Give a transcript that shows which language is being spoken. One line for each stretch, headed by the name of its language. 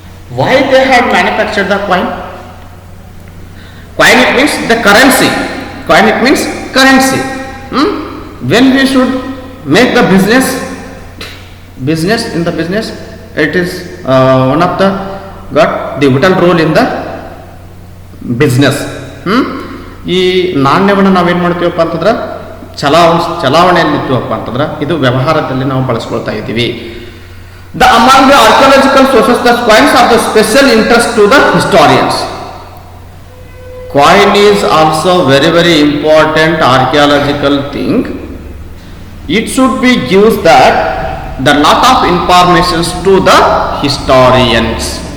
English: Why they have manufactured the coin? Coin, it means the currency. Coin, it means currency. When we should make the business in the business, it is one of the got the vital role in the business.
Kannada: ಈ ನಾಣ್ಯವನ್ನು ನಾವೇನು ಮಾಡ್ತೀವಪ್ಪ ಅಂತಂದ್ರೆ, ಚಲಾವಣೆಯಲ್ಲಿ ಇರ್ತೀವಪ್ಪ ಅಂತಂದ್ರೆ, ಇದು ವ್ಯವಹಾರದಲ್ಲಿ ನಾವು ಬಳಸ್ಕೊಳ್ತಾ ಇದ್ದೀವಿ.
English: Among the archaeological sources, the coins are the special interest to the historians. Coin is also very important archaeological thing. It should be used that the lot of information to the historians.